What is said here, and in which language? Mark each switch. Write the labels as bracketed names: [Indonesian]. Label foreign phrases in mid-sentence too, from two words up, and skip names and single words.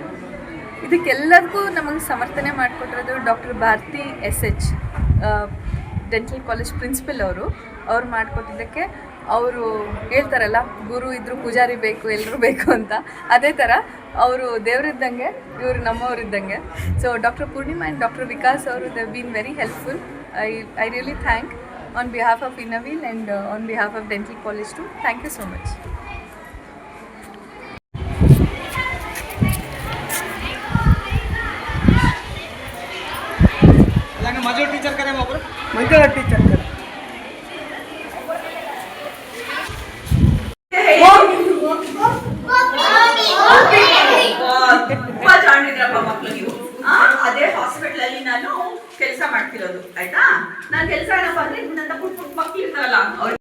[Kannada] ಇದಕ್ಕೆಲ್ಲರಿಗೂ ನಮಗೆ ಸಮರ್ಥನೆ ಮಾಡಿಕೊಟ್ಟಿರೋದು ಡಾಕ್ಟರ್ ಭಾರತಿ SH, [English] dental college principal [Kannada] ಅವ್ರು ಮಾಡಿಕೊಟ್ಟಿದ್ದಕ್ಕೆ. ಅವರು ಹೇಳ್ತಾರಲ್ಲ, ಗುರು ಇದ್ದರೂ ಪೂಜಾರಿ ಬೇಕು, ಎಲ್ಲರೂ ಬೇಕು ಅಂತ. ಅದೇ ಥರ ಅವರು ದೇವರಿದ್ದಂಗೆ, ಇವರು ನಮ್ಮವರಿದ್ದಂಗೆ. ಸೊ ಡಾಕ್ಟರ್ ಪೂರ್ಣಿಮಾ ಆ್ಯಂಡ್ ಡಾಕ್ಟರ್ ವಿಕಾಸ್ ಅವರು [English] they been very helpful. I really thank on behalf of Innaveel and on behalf of Dental College too. Thank you so much. अलग मजो टीचर करे मोबर मजो टीचर करे [Kannada] ಅದೇ ಹಾಸ್ಪಿಟಲ್ ಅಲ್ಲಿ ನಾನು ಕೆಲಸ ಮಾಡ್ತಿರೋದು. ಆಯ್ತಾ, ನಾನು ಕೆಲಸ ಏನಪ್ಪ ಅಂದ್ರೆ, ನನ್ನ ಪುಟ್ಟ ಮಕ್ಕಳು ಇರ್ತಾರಲ್ಲ,